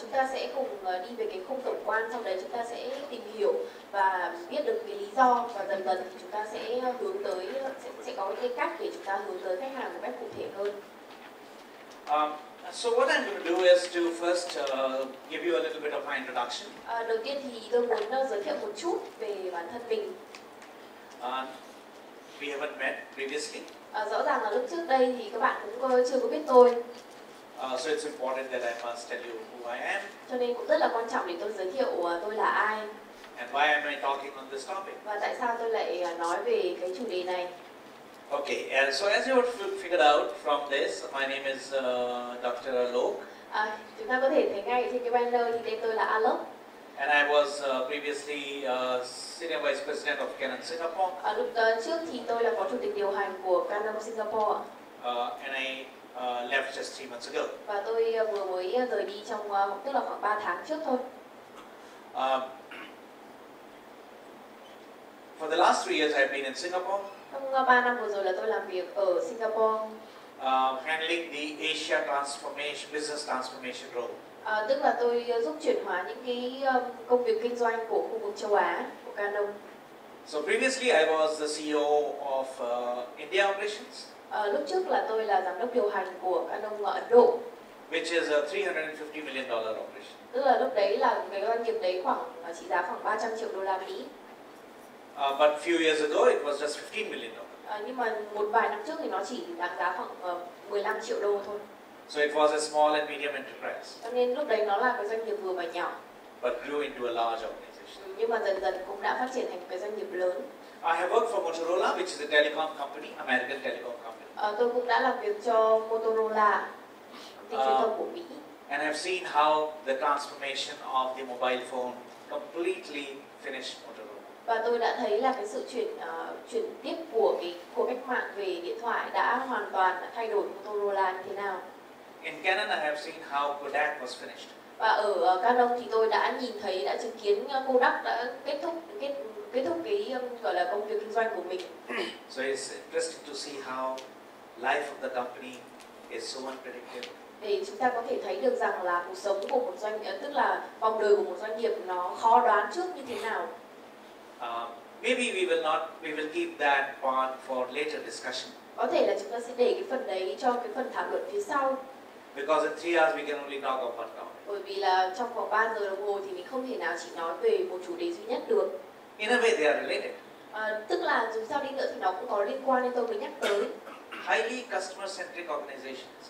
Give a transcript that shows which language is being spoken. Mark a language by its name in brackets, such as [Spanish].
[Vietnamese] Chúng ta sẽ cùng đi về cái khung tổng quan, sau đấy chúng ta sẽ tìm hiểu và biết được cái lý do, và dần dần thì chúng ta sẽ hướng tới sẽ có cái cách để chúng ta hướng tới khách hàng một cách cụ thể hơn. [English] So what I'm going to do is to first give you a little bit of my introduction. [Vietnamese] Đầu tiên thì tôi muốn giới thiệu một chút về bản thân mình. [English] We haven't met previously. [Vietnamese] Rõ ràng là lúc trước đây thì các bạn cũng chưa có biết tôi. [English] So it's important that I must tell you who I am. [Vietnamese] Cho nên cũng rất là quan trọng để tôi giới thiệu tôi là ai. [English] And why am I talking on this topic? [Vietnamese] Và tại sao tôi lại nói về cái chủ đề này? [English] Okay, so as you have figured out from this, my name is Dr. Alok. [Vietnamese] Chúng ta có thể thấy ngay trên cái banner thì tên tôi là Alok. [English] And I was previously Senior Vice President of Canon Singapore. [Vietnamese] Lúc trước thì tôi là phó chủ tịch điều hành của Canon Singapore. [English] And I left just 3 months ago. [Vietnamese] Và tôi vừa mới rời đi trong tức là khoảng 3 tháng trước thôi. [English] For the last 3 years I've been in Singapore. [Vietnamese] Trong 3 năm vừa rồi là tôi làm việc ở Singapore. [English] Handling the Asia transformation, business transformation role. [Vietnamese] Tức là tôi giúp chuyển hóa những cái công việc kinh doanh của khu vực châu Á của Canon. [English] So previously I was the CEO of India operations. [Vietnamese] Lúc trước là tôi là giám đốc điều hành của Canon ở Ấn Độ. [English] Which is a $350 million operation. [Vietnamese] Tức là lúc đấy là cái doanh nghiệp đấy trị giá khoảng 300 triệu đô la Mỹ. [English] But few years ago it was just $15 million. [Vietnamese] Nhưng mà một vài năm trước thì nó chỉ đáng giá khoảng 15 triệu đô thôi. [English] So it was a small and medium enterprise. [Vietnamese] Cho nên lúc đấy nó là cái doanh nghiệp vừa và nhỏ. [English] But grew into a large organization. [Vietnamese] Nhưng mà dần dần cũng đã phát triển thành một cái doanh nghiệp lớn. [English] I have worked for Motorola, which is a telecom company, American telecom company. [Vietnamese] Tôi cũng đã làm việc cho Motorola, công ty truyền thông của Mỹ. [English] And I've seen how the transformation of the mobile phone completely finished Motorola. [Vietnamese] Và tôi đã thấy là cái sự chuyển tiếp của cách mạng về điện thoại đã hoàn toàn thay đổi Motorola như thế nào. [English] In Canon, I have seen how Kodak was finished. [Vietnamese] Và ở Canon thì tôi đã chứng kiến Kodak đã kết thúc cái gọi là công việc kinh doanh của mình. [English] So it's interesting to see how life of the company is so unpredictable. [Vietnamese] Để chúng ta có thể thấy được rằng là cuộc sống của một tức là vòng đời của một doanh nghiệp nó khó đoán trước như thế nào. [English] Maybe we will keep that part for later discussion. [Vietnamese] Có thể là chúng ta sẽ để cái phần đấy cho cái phần thảo luận phía sau. [English] Because in 3 hours we can only talk about one topic. [Vietnamese] Bởi vì là trong vòng 3 giờ đồng hồ thì mình không thể nào chỉ nói về một chủ đề duy nhất được. [English] In a way they are related. [Vietnamese] Tức là dù sao đi nữa thì nó cũng có liên quan, nên tôi mới nhắc tới. [English] Highly customer centric organizations.